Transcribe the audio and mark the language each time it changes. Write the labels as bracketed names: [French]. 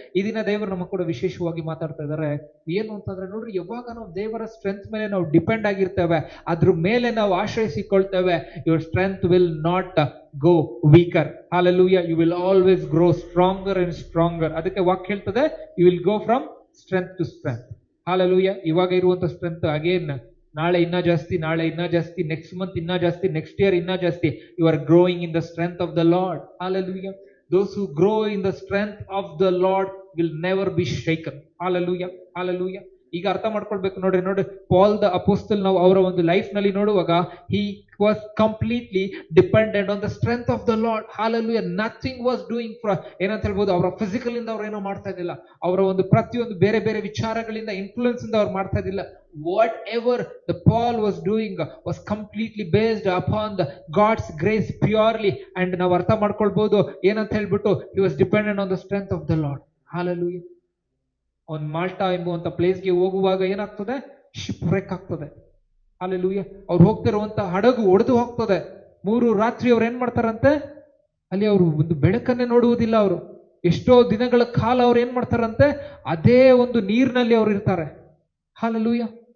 [Kannada] ಈ ದಿನ ದೇವರು ನಮ್ಮ ಕೂಡ ವಿಶೇಷವಾಗಿ ಮಾತಾಡ್ತಾ ಇದ್ದಾರೆ. ಏನು ಅಂತಂದ್ರೆ, ನೋಡ್ರಿ, ಯಾವಾಗ ನಾವು ದೇವರ ಸ್ಟ್ರೆಂತ್ ಮೇಲೆ ನಾವು ಡಿಪೆಂಡ್ ಆಗಿರ್ತೇವೆ, ಅದ್ರ ಮೇಲೆ ನಾವು ಆಶ್ರಯಿಸಿಕೊಳ್ತೇವೆ, [English] Your strength will not go weaker. [Kannada] Hallelujah. [English] You will always grow stronger and stronger. [Kannada] ಅದಕ್ಕೆ ವಾಕ್ಯ ಹೇಳ್ತದೆ, [English] You will go from strength to strength. Hallelujah. [Kannada] ಇವಾಗ ಇರುವಂತ ಸ್ಟ್ರೆಂತ್ ಅಗೇನ್ ನಾಳೆ ಇನ್ನ ಜಾಸ್ತಿ, ನಾಳೆ ಇನ್ನ ಜಾಸ್ತಿ, ನೆಕ್ಸ್ಟ್ ಮಂತ್ ಇನ್ನ ಜಾಸ್ತಿ, ನೆಕ್ಸ್ಟ್ ಇಯರ್ ಇನ್ನ ಜಾಸ್ತಿ. [English] You are growing in the strength of the Lord. Hallelujah. Those who grow in the strength of the Lord will never be shaken. Hallelujah. Hallelujah. [Kannada] ಈಗ ಅರ್ಥ ಮಾಡ್ಕೊಳ್ಬೇಕು. ನೋಡ್ರಿ, ಪಾಲ್ ದ ಅಪೋಸ್ಟಲ್ ನಾವು ಅವರ ಒಂದು ಲೈಫ್ ನಲ್ಲಿ ನೋಡುವಾಗ, [English] he was completely dependent on the strength of the Lord. Hallelujah. Nothing was doing for [Kannada] ಏನಂತ ಹೇಳ್ಬೋದು, ಅವರ ಫಿಸಿಕಲ್ ಇಂದ ಅವ್ರು ಏನೋ ಮಾಡ್ತಾ ಇದ್ದಿಲ್ಲ, ಅವರ ಒಂದು ಪ್ರತಿಯೊಂದು ಬೇರೆ ಬೇರೆ ವಿಚಾರಗಳಿಂದ ಇನ್ಫ್ಲೂಯೆನ್ಸ್ ಇಂದ ಅವ್ರು ಮಾಡ್ತಾ ಇದ್ದಿಲ್ಲ. [English] Whatever the Paul was doing was completely based upon the God's grace purely. And [Kannada] ನಾವು ಅರ್ಥ ಮಾಡ್ಕೊಳ್ಬಹುದು ಏನಂತ ಹೇಳ್ಬಿಟ್ಟು, [English] he was dependent on the strength of the Lord. Hallelujah. [Kannada] on Malta ಎಂಬುವಂತ ಪ್ಲೇಸ್ಗೆ ಹೋಗುವಾಗ ಏನಾಗ್ತದೆ, ಶಿಪ್ ಬ್ರೇಕ್ ಆಗ್ತದೆ. Hallelujah. ಅವ್ರು ಹೋಗ್ತಿರುವಂತ ಹಡಗು ಒಡೆದು ಹೋಗ್ತದೆ. 3 ರಾತ್ರಿ ಅವ್ರು ಏನ್ ಮಾಡ್ತಾರಂತೆ, ಅಲ್ಲಿ ಅವರು ಒಂದು ಬೆಳಕನ್ನೇ ನೋಡುವುದಿಲ್ಲ. ಅವರು ಎಷ್ಟೋ ದಿನಗಳ ಕಾಲ ಅವ್ರು ಏನ್ ಮಾಡ್ತಾರಂತೆ, ಅದೇ ಒಂದು ನೀರಿನಲ್ಲಿ ಅವ್ರು ಇರ್ತಾರೆ. Hallelujah.